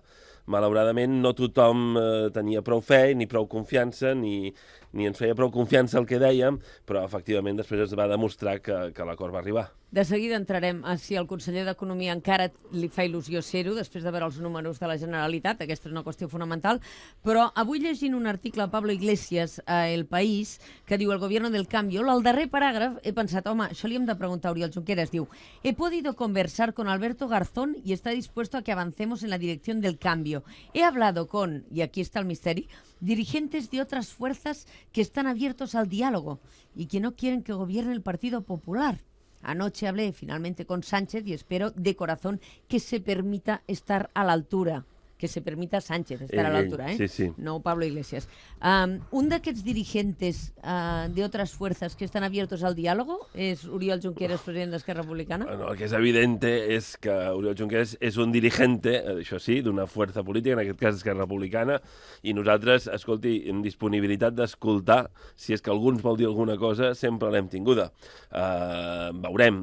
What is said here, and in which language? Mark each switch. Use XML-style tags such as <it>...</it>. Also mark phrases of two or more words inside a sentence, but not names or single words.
<ca>Malauradament, no tothom tenia prou fe ni prou confiança, ni ens feia prou confiança el que dèiem, però efectivament després es va demostrar que l'acord va arribar. De seguida entrarem a si el conseller d'Economia encara li fa il·lusió ser-ho, després de veure els números de la Generalitat. Aquesta és una qüestió fonamental. Però avui llegint un article de Pablo Iglesias a El País que diu</ca> <es>el gobierno del cambio,</es> <ca>al darrer paràgraf he pensat, home, això li hem de preguntar a Oriol Junqueras.</ca> <es>Diu: he podido conversar con Alberto Garzón y está dispuesto a que avancemos en la dirección del cambio. He hablado con, y aquí está el misterio, dirigentes de otras fuerzas que están abiertos al diálogo y que no quieren que gobierne el Partido Popular. Anoche hablé finalmente con Sánchez y espero de corazón que se permita estar a la altura. Que se permita Sánchez estar a la altura, Sí, sí.</es> <ca>No Pablo Iglesias. Un d'aquests</ca> <es>dirigentes de otras fuerzas que están abiertos al diálogo</es> <ca>és Oriol Junqueras, president d'Esquerra Republicana? Bueno, el que és evident és que Oriol Junqueras és un dirigente, això sí, d'una força política, en aquest cas Esquerra Republicana, i nosaltres, escolti, en disponibilitat d'escoltar, si és que algú ens vol dir alguna cosa, sempre l'hem tinguda. Veurem.</ca>